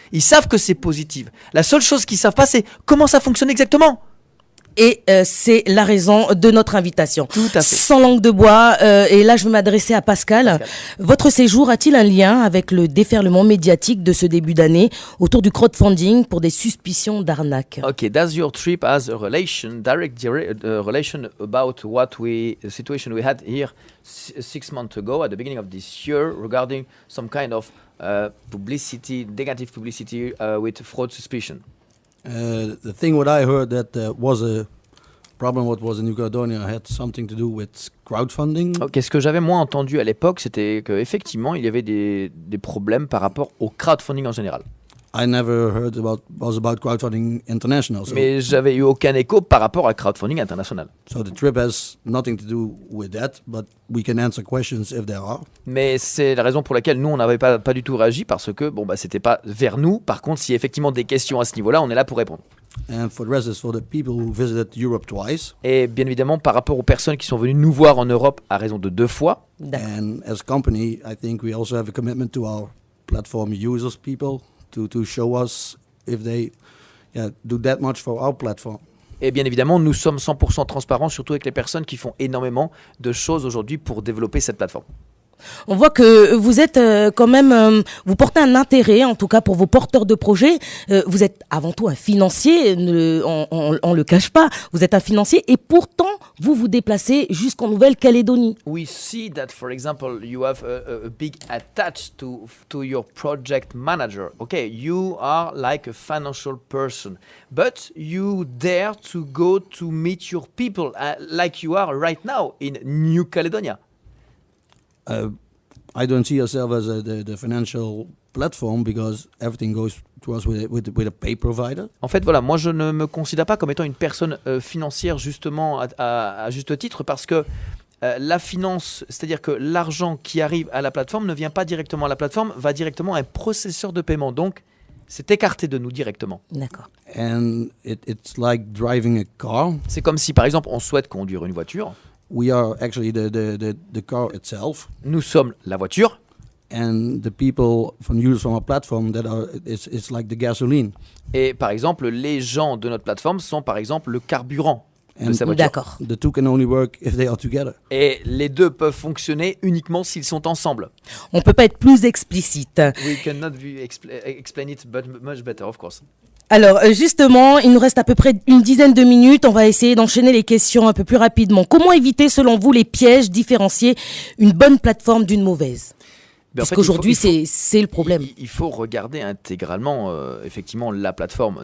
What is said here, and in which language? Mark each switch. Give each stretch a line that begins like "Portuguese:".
French: Ils savent que c'est positif. La seule chose qu'ils ne savent pas, c'est comment ça fonctionne exactement. Et c'est la raison de notre invitation. Tout à fait. Sans langue de bois, et là je vais m'adresser à Pascal. Votre séjour a-t-il un lien avec le déferlement médiatique de ce début d'année autour du crowdfunding pour des suspicions d'arnaque ?
English: Okay, does your trip has a direct relation about the situation we had here 6 months ago at the beginning of this year regarding some kind of negative publicity with fraud suspicion? The thing what I heard that was a problem what was in New Caledonia had something to do with crowdfunding.
French: Okay, ce que j'avais moi entendu à l'époque, c'était qu'effectivement, il y avait des problèmes par rapport au crowdfunding en général.
English: I never heard about crowdfunding international. So
French: Mais j'avais eu aucun écho par rapport à crowdfunding international.
English: So the trip has nothing to do with that, but we can answer questions if there are.
French: Mais c'est la raison pour laquelle nous, on n'avait pas du tout réagi parce que c'était pas vers nous. Par contre, s'il y a effectivement des questions à ce niveau-là, on est là pour répondre.
English: And for the rest, it's for the people who visited Europe twice.
French: Et bien évidemment, par rapport aux personnes qui sont venues nous voir en Europe à raison de 2 fois.
English: And as a company, I think we also have a commitment to our platform users, people, to show us if they do that much for our platform.
French: Et bien évidemment, nous sommes 100% transparents, surtout avec les personnes qui font énormément de choses aujourd'hui pour développer cette plateforme. On voit que vous êtes quand même, vous portez un intérêt, en tout cas pour vos porteurs de projets. Vous êtes avant tout un financier, on le cache pas. Vous êtes un financier et pourtant vous vous déplacez jusqu'en Nouvelle-Calédonie.
English: We see that, for example, you have a big attach to your project manager. Okay, you are like a financial person, but you dare to go to meet your people like you are right now in New Caledonia. I don't see ourselves as the financial platform because everything goes to us with a pay provider.
French: En fait, voilà, moi je ne me considère pas comme étant une personne financière justement à juste titre parce que la finance, c'est-à-dire que l'argent qui arrive à la plateforme ne vient pas directement à la plateforme, va directement à un processeur de paiement. Donc, C'est écarté de nous directement. D'accord.
English: And it's like driving a car.
French: C'est comme si, par exemple, on souhaite conduire une voiture.
English: We are actually the car itself.
French: Nous sommes la voiture.
English: And the people from our platform it's like the gasoline.
French: Et par exemple, les gens de notre plateforme sont par exemple le carburant de
English: And
French: sa voiture. D'accord.
English: the two can only work if they are together.
French: Et les deux peuvent fonctionner uniquement s'ils sont ensemble. On ne peut pas être plus explicite.
English: We cannot explain it but much better, of course.
French: Alors justement, il nous reste à peu près une dizaine de minutes. On va essayer d'enchaîner les questions un peu plus rapidement. Comment éviter, selon vous, les pièges, différencier une bonne plateforme d'une mauvaise ? Mais en Parce fait, qu'aujourd'hui, il faut- c'est le problème. Il faut regarder intégralement, effectivement, la plateforme.